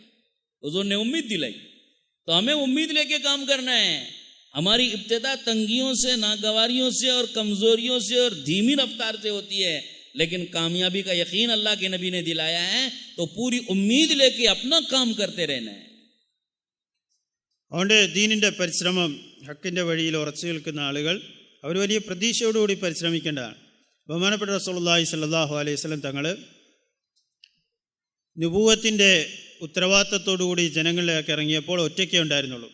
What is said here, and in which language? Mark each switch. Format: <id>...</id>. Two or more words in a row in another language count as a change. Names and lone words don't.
<ur>حضور نے امید دلائی. تو ہمیں امید لے کے کام کرنا ہے. ہماری ابتدا تنگیوں سے, ناگواریوں سے اور کمزوریوں سے اور دھیمی رفتار سے ہوتی ہے, لیکن کامیابی کا یقین اللہ کے نبی نے دلایا ہے. تو پوری امید لے کے اپنا کام کرتے رہنا ہے.</ur> <ml>അതുകൊണ്ട് ദീനിൻ്റെ പരിശ്രമം, ഹക്കിൻ്റെ വഴിയിൽ ഉറച്ചു നിൽക്കുന്ന ആളുകൾ അവർ വലിയ പ്രതീക്ഷയോടുകൂടി പരിശ്രമിക്കേണ്ടതാണ്. ബഹുമാനപ്പെട്ട റസൂലുള്ളാഹി</ml> <ar>صلى الله عليه وسلم</ar> <ml>തങ്ങൾ നുബുവത്തിൻ്റെ ഉത്തരവാദിത്തത്തോടുകൂടി ജനങ്ങളിലേക്ക് ഇറങ്ങിയപ്പോൾ ഒറ്റയ്ക്കേ ഉണ്ടായിരുന്നുള്ളൂ.</ml>